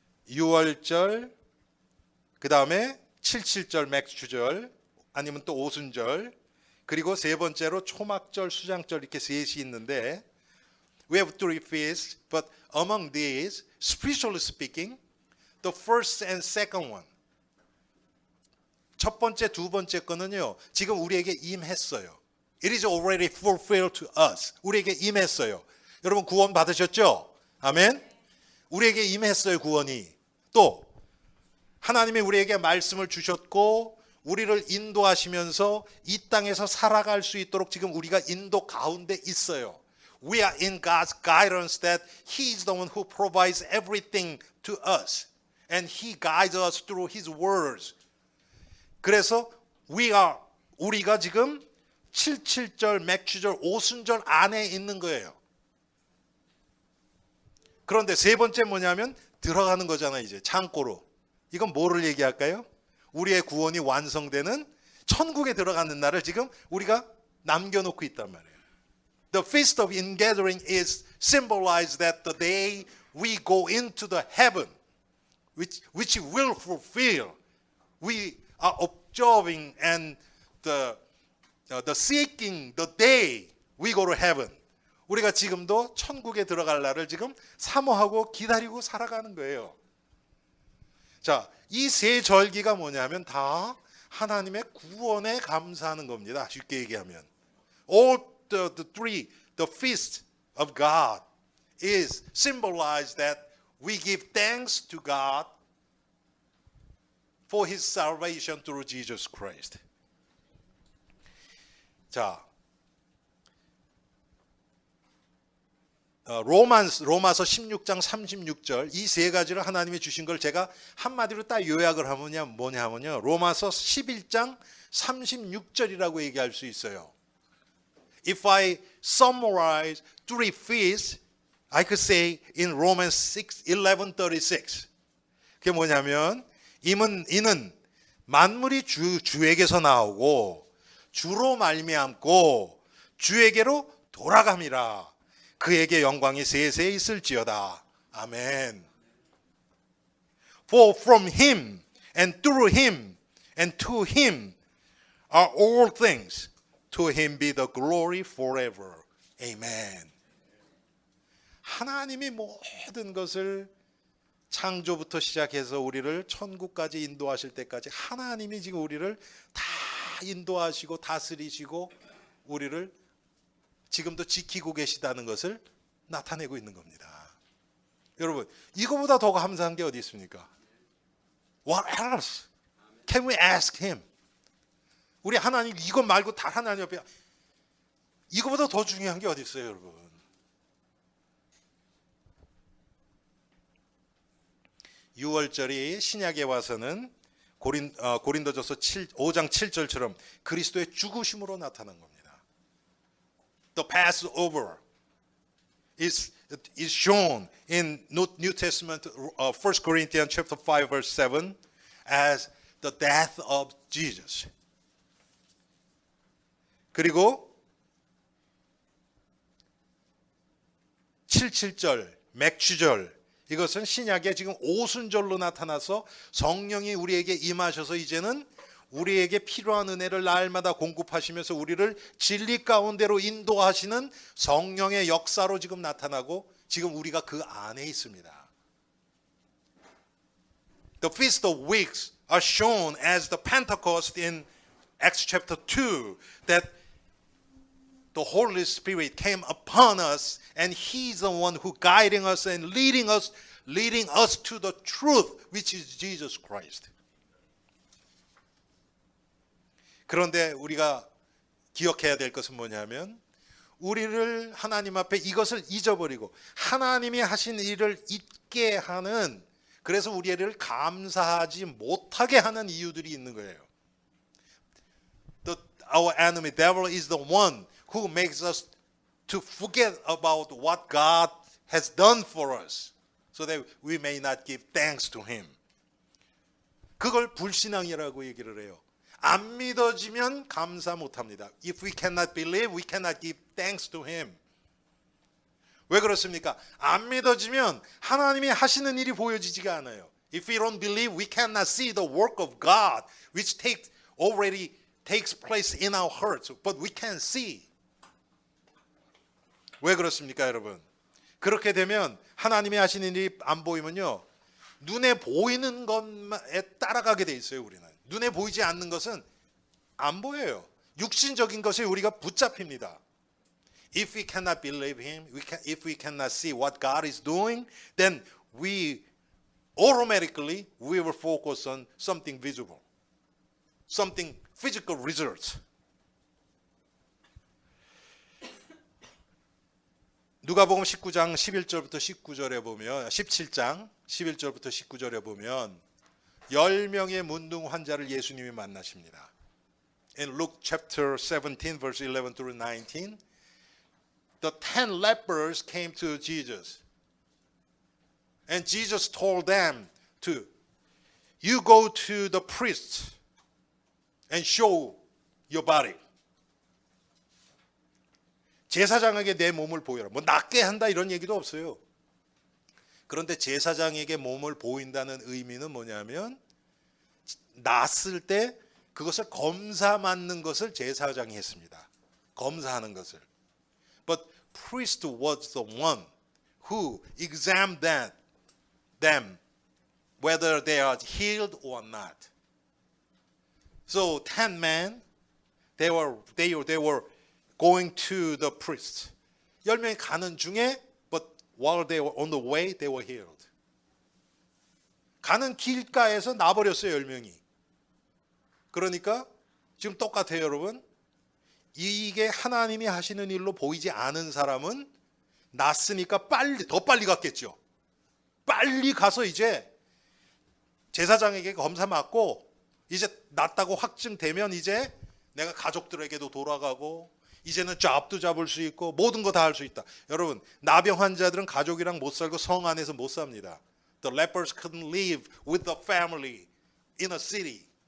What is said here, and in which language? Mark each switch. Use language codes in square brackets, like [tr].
[ko] 6월절, 그 다음에 77절 맥주절, 아니면 또 오순절, 그리고 세 번째로 초막절, 수장절 이렇게 셋이 있는데 [en] we have 3 feasts, but among these, spiritually speaking, the first and second one, [ko] 첫 번째, 두 번째 거는요, 지금 우리에게 임했어요. [en] It is already fulfilled to us. [ko] 우리에게 임했어요. 여러분 구원 받으셨죠? 아멘. 우리에게 임했어요, 구원이. 또 하나님이 우리에게 말씀을 주셨고 우리를 인도하시면서 이 땅에서 살아갈 수 있도록 지금 우리가 인도 가운데 있어요. [en] We are in God's guidance that He is the one who provides everything to us. And He guides us through His words. [ko] 그래서 우리가 지금 77절, 맥주절, 오순절 안에 있는 거예요. 그런데 세 번째 뭐냐면 들어가는 거잖아요. 이제 창고로. 이건 뭐를 얘기할까요? 우리의 구원이 완성되는 천국에 들어가는 날을 지금 우리가 남겨놓고 있단 말이에요. [en] The feast of ingathering is symbolized that the day we go into the heaven, which will fulfill we are observing and the seeking the day we go to heaven. [ko] 우리가 지금도 천국에 들어갈 날을 지금 사모하고 기다리고 살아가는 거예요. 자, 이 세 절기가 뭐냐면 다 하나님의 구원에 감사하는 겁니다. 쉽게 얘기하면. [en] All the feast of God is symbolized that we give thanks to God for His salvation through Jesus Christ. [ko] 자, 로마서 16장 36절 이 세 가지를 하나님이 주신 걸 제가 한마디로 딱 요약을 하면 뭐냐면요. 로마서 11장 36절이라고 얘기할 수 있어요. If I summarize three feasts, I could say in Romans 11:36. 그게 뭐냐면 이는 만물이 주에게서 나오고 주로 말미암고 주에게로 돌아감이라. 그에게 영광이 세세 있을지어다. 아멘. [en] For from him and through him and to him are all things. To him be the glory forever. Amen. [ko] 하나님이 모든 것을 창조부터 시작해서 우리를 천국까지 인도하실 때까지 하나님이 지금 우리를 다 인도하시고 다스리시고 우리를 지금도 지키고 계시다는 것을 나타내고 있는 겁니다. 여러분, 이거보다 더 감사한 게 어디 있습니까? [en] What else can we ask him? [ko] 우리 하나님 이것 말고 다 하나님 옆에 이거보다 더 중요한 게 어디 있어요, 여러분? 유월절이 신약에 와서는 고린도전서 5장 7절처럼 그리스도의 죽으심으로 나타난 겁니다. [en] The Passover is shown in New Testament, 1 Corinthians chapter 5 verse 7 as the death of Jesus. [ko] 그리고 77절 맥주절 이것은 신약에 지금 오순절로 나타나서 성령이 우리에게 임하셔서 이제는 우리에게 필요한 은혜를 날마다 공급하시면서 우리를 진리 가운데로 인도하시는 성령의 역사로 지금 나타나고 지금 우리가 그 안에 있습니다. [en] The Feast of Weeks are shown as the Pentecost in Acts chapter 2 that the Holy Spirit came upon us and He's the one who guiding us and leading us to the truth which is Jesus Christ. [ko] 그런데 우리가 기억해야 될 것은 뭐냐면 우리를 하나님 앞에 이것을 잊어버리고 하나님이 하신 일을 잊게 하는 그래서 우리를 감사하지 못하게 하는 이유들이 있는 거예요. [en] Our enemy devil is the one who makes us to forget about what God has done for us so that we may not give thanks to him. [ko] 그걸 불신앙이라고 얘기를 해요. 안 믿어지면 감사 못합니다. [en] If we cannot believe, we cannot give thanks to him. [ko] 왜 그렇습니까? 안 믿어지면 하나님이 하시는 일이 보여지지가 않아요. [en] If we don't believe, we cannot see the work of God which already takes place in our hearts, but we can see. [ko] 왜 그렇습니까, 여러분? 그렇게 되면 하나님이 하시는 일이 안 보이면요. 눈에 보이는 것에 따라가게 돼 있어요, 우리는. 눈에 보이지 않는 것은 안 보여요. 육신적인 것에 우리가 붙잡힙니다. [en] If we cannot believe him, if we cannot see what God is doing, then we automatically will focus on something visible, something physical results. [ko] 누가복음 19장 11절부터 19절에 보면 17장 11절부터 19절에 보면 10명의 문둥 환자를 예수님이 만나십니다. [en] In Luke chapter 17 verse 11 through 19, the 10 lepers came to Jesus. And Jesus told them to, you go to the priest and show your body. [ko] 제사장에게 내 몸을 보여라. 뭐 낫게 한다 이런 얘기도 없어요. 그런데 제사장에게 몸을 보인다는 의미는 뭐냐면 났을 때 그것을 검사 맞는 것을 제사장이 했습니다. 검사하는 것을. [en] But priest was the one who examined them whether they are healed or not. So 10 men they were going to the priest. [ko] 10명이 가는 중에 [en] but while they were on the way they were healed. [ko] 가는 길가에서 나버렸어요, 10명이. 그러니까 지금 똑같아요, 여러분. 이게 하나님이 하시는 일로 보이지 않은 사람은 났으니까 더 빨리 갔겠죠. 빨리 가서 이제 제사장에게 검사 받고 이제 낫다고 확증되면 이제 내가 가족들에게도 돌아가고 이제는 잡도 잡을 수 있고 모든 거 다 할 수 있다. 여러분, 나병 환자들은 가족이랑 못 살고 성 안에서 못 삽니다. [en] The lepers couldn't live with the family in a city.